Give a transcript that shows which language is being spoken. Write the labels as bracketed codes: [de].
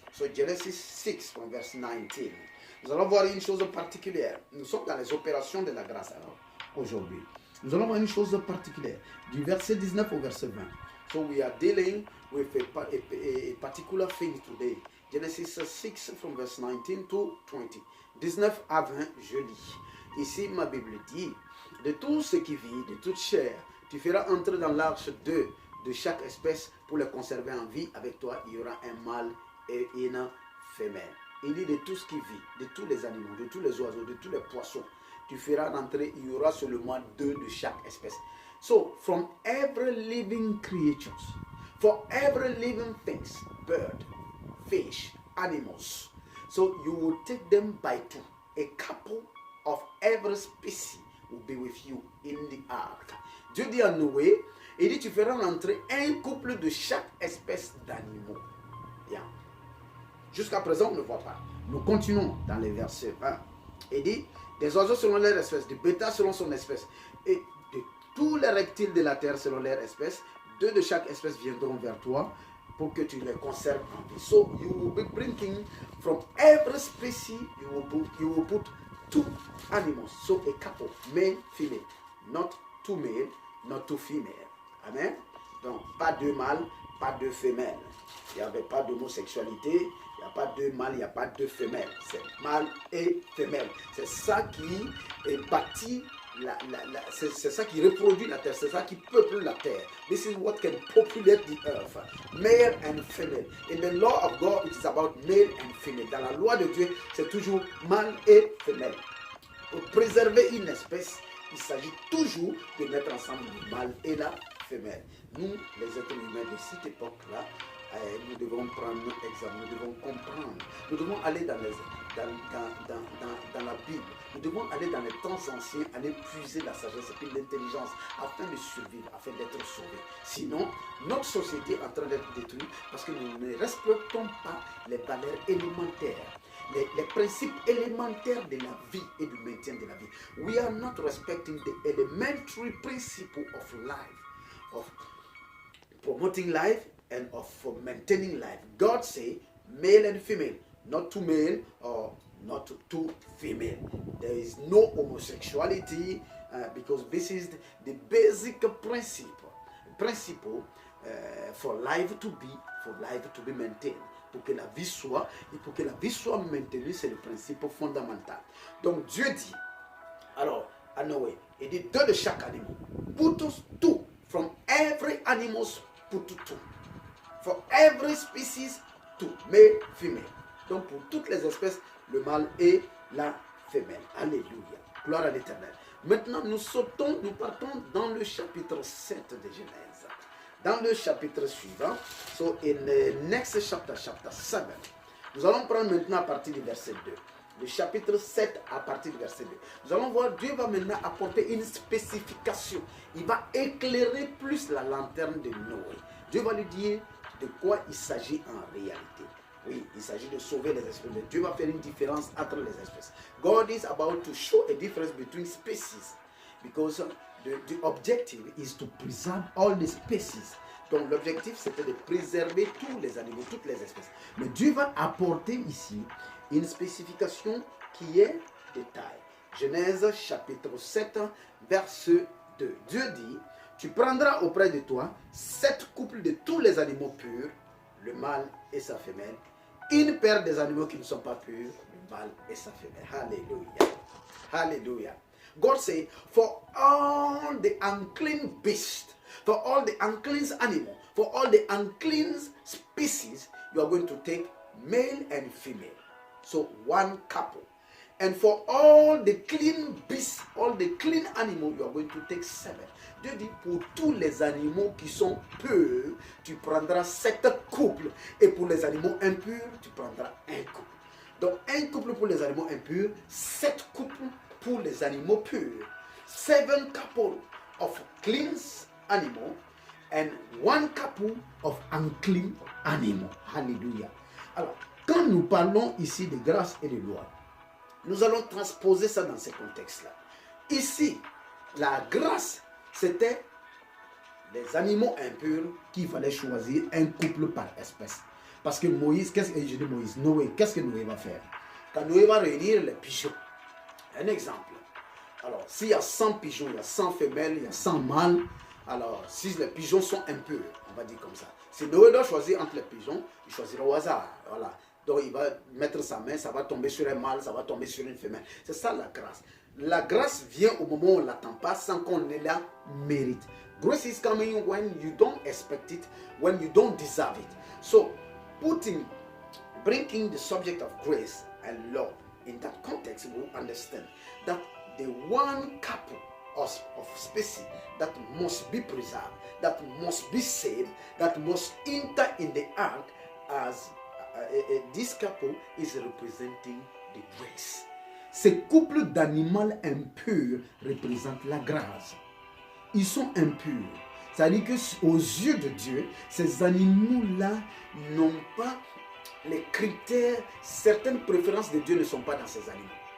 [en] So Genesis 6 from verse 19. [fr] Nous allons voir une chose particulière. Nous sommes dans les opérations de la grâce alors aujourd'hui. Nous allons voir une chose particulière du verset 19 au verset 20. [en] So we are dealing with a particular thing today. Genesis 6 from verse 19 to 20. [fr] 19 à 20, je lis. Ici, ma Bible dit, de tout ce qui vit, de toute chair, tu feras entrer dans l'arche deux de chaque espèce pour les conserver en vie. Avec toi, il y aura un mâle et une femelle. Il dit de tout ce qui vit, de tous les animaux, de tous les oiseaux, de tous les poissons. Tu feras rentrer, il y aura seulement deux de chaque espèce. [en] So, from every living creatures, for every living things, bird, fish, animals, so you will take them by two. A couple of every species will be with you in the ark. [fr] Dieu dit à Noé, il dit tu feras rentrer un couple de chaque espèce d'animaux. Bien. Jusqu'à présent, on ne voit pas. Nous continuons dans les versets 20. Il dit, des oiseaux selon leur espèce, des bétails selon son espèce, et de tous les reptiles de la terre selon leur espèce, deux de chaque espèce viendront vers toi pour que tu les conserves en vie. [en] So you will be bringing from every species, you will put two animals. So a couple, male, female, not two male, not two female. Amen. [fr] Donc pas deux mâles, pas deux femelles. Il n'y avait pas d'homosexualité, il n'y a pas deux mâles, il n'y a pas deux femelles. C'est mâle et femelle. C'est ça qui bâtit, c'est ça qui reproduit la terre, c'est ça qui peuple la terre. [en] This is what can populate the earth. Male and female. In the law of God, it is about male and female. [fr] Dans la loi de Dieu, c'est toujours mâle et femelle. Pour préserver une espèce, il s'agit toujours de mettre ensemble le mâle et la femelle. Nous, les êtres humains de cette époque-là, nous devons prendre exemple, nous devons comprendre, nous devons aller dans la Bible, nous devons aller dans les temps anciens, aller puiser la sagesse et l'intelligence afin de survivre, afin d'être sauvés. Sinon, notre société est en train d'être détruite parce que nous ne respectons pas les valeurs élémentaires. Les principes élémentaires de la vie et du maintien de la vie. [en] We are not respecting the elementary principle of life, of promoting life and of maintaining life. God say male and female, not two male or not two female. There is no homosexuality because this is the basic principle for life to be maintained. [fr] Pour que la vie soit, et pour que la vie soit maintenue, c'est le principe fondamental. Donc Dieu dit, alors à Noé, il dit deux de chaque animal. [en] Put two, from every animal, put two. For every species, two, male, female. [fr] Donc pour toutes les espèces, le mâle et la femelle. Alléluia. Gloire à l'Éternel. Maintenant, nous partons dans le chapitre 7 de Genèse. Dans le chapitre suivant, [en] so in the next chapter, chapter 7, [fr] nous allons prendre maintenant à partir du verset 2. Le chapitre 7 à partir du verset 2. Nous allons voir, Dieu va maintenant apporter une spécification. Il va éclairer plus la lanterne de Noé. Dieu va lui dire de quoi il s'agit en réalité. Oui, il s'agit de sauver les espèces. Mais Dieu va faire une différence entre les espèces. [en] God is about to show a difference between species. Because the objective is to preserve all the species. [fr] Donc l'objectif c'était de préserver tous les animaux, toutes les espèces. Mais Dieu va apporter ici une spécification qui est de taille. Genèse chapitre 7, verset 2. Dieu dit, tu prendras auprès de toi 7 couples de tous les animaux purs, le mâle et sa femelle, une paire des animaux qui ne sont pas purs, le mâle et sa femelle. Alléluia. Alléluia. [en] God said, for all the unclean beasts, for all the unclean animals, for all the unclean species, you are going to take male and female. So one couple. And for all the clean beasts, all the clean animals, you are going to take 7. [fr] Dieu dit, pour tous les animaux qui sont purs, tu prendras 7 couples. Et pour les animaux impurs, tu prendras un couple. Donc un couple pour les animaux impurs, 7 couples pour les animaux purs. [en] 7 couples of clean animals and 1 couple of unclean animals. Hallelujah. [fr] Alors, quand nous parlons ici de grâce et de loi, nous allons transposer ça dans ce contexte-là. Ici, la grâce, c'était les animaux impurs qu'il fallait choisir un couple par espèce. Parce que Moïse, Noé, qu'est-ce que Noé va faire? Quand Noé va réunir les pigeons, un exemple. Alors, s'il y a 100 pigeons, il y a 100 femelles, il y a 100 mâles. Alors, si les pigeons sont impurs, on va dire comme ça. Si Noé doit choisir entre les pigeons, il choisira au hasard. Voilà. Donc, il va mettre sa main, ça va tomber sur un mâle, ça va tomber sur une femelle. C'est ça la grâce. La grâce vient au moment où on ne l'attend pas, sans qu'on la mérite. [en] Grace is coming when you don't expect it, when you don't deserve it. So, bringing the subject of grace and love in that context, we will understand that the one couple of species that must be preserved, that must be saved, that must enter in the ark as this couple is representing the grace. [fr] Ces couples d'animaux impurs représentent la grâce. Ils sont impurs. C'est-à-dire qu'aux yeux de Dieu, ces animaux-là n'ont pas les critères, certaines préférences de Dieu ne sont pas dans ces animaux.